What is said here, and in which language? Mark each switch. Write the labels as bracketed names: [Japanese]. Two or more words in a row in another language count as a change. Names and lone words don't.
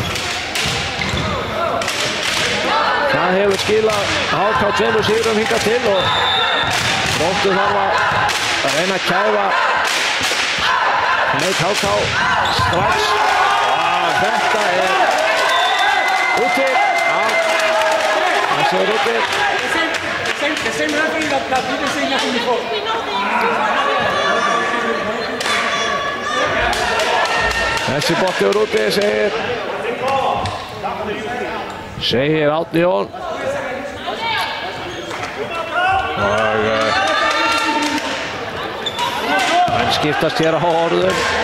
[Icelandic] Það hefur skilað HK 2 sigrum hingað til og Þróttur þarf að reyna að kæfa leik HK strax. Þetta úti. Þessi úti. [English] The same referee that didn't say nothing before. [Icelandic] Þessi bolti úti, segir Árni Jón. Og menn skiptast hér á orðum.